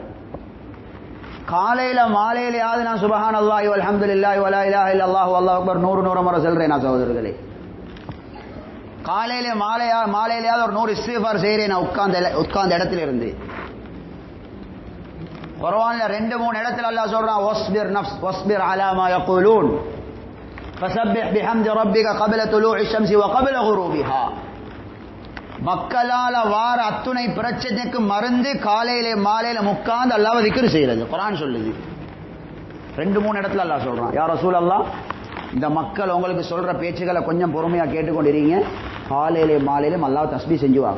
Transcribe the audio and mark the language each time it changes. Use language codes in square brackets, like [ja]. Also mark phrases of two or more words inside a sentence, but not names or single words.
[ta] காலையில மாலையிலையாவது நான் [ar] سبحان الله والحمد لله ولا إله إلا الله والله أكبر [ta] 100 முறை சொல்றேன் நான் சகோதரர்களே. காலையில மாலையிலையாவது ஒரு 100 இஸ்திக்ஃபார் செய்றேன் நான் உட்கார்ந்த இடத்துல இருந்து. குர்ஆன்ல 2-3 இடத்துல அல்லாஹ் சொல்றான், [ar] واصبر على ما يقولون فسبح بحمد ربك قبل طلوع الشمس وقبل غروبها. [ta] மக்களால வார அத்துணை பிரச்சனைக்கு மருந்து காலையிலே மாலையில முக்காந்து அல்லாஹ்வை திக்ர் செய்யறது. குர்ஆன் சொல்லுது. 2-3 இடத்துல அல்லாஹ் சொல்றான், [ar] يا رسول الله [ta] இந்த மக்கள் உங்களுக்கு சொல்ற பேச்சுகளை கொஞ்சம் பொறுமையா கேட்டுக்கொண்டிருங்க, காலையிலே மாலையிலும் அல்லாஹ் தஸ்பீஹ் செஞ்சுவாங்க.